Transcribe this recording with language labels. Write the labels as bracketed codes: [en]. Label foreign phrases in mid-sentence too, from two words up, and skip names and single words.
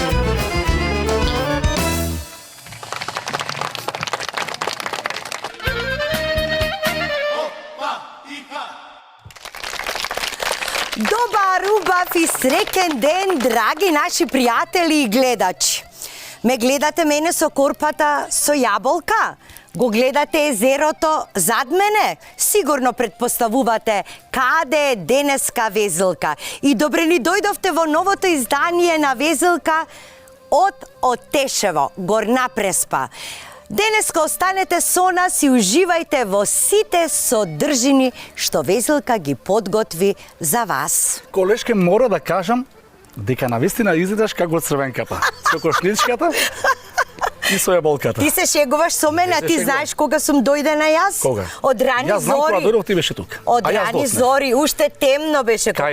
[mk] Добар, убав и среќен ден, драги наши пријатели и гледачи. Ме гледате мене со корпата со јаболка? Го гледате езерото зад мене? Сигурно претпоставувате каде е денеска везелка. И добре ни дојдовте во новото издание на везелка од Отешево, Горна Преспа. Денеска останете со нас и уживајте во сите содржини што везелка ги подготви за вас. Колешке, мора да кажам дека навистина изгледаш како црвенката, со кошничката и со јаболката. Ти се шегуваш со мене, а ти знаеш кога сум дојдена јас? Кога? Од рани Јас знам зори. кога дојдов, ти беше тук. Од рани зори, уште темно беше кога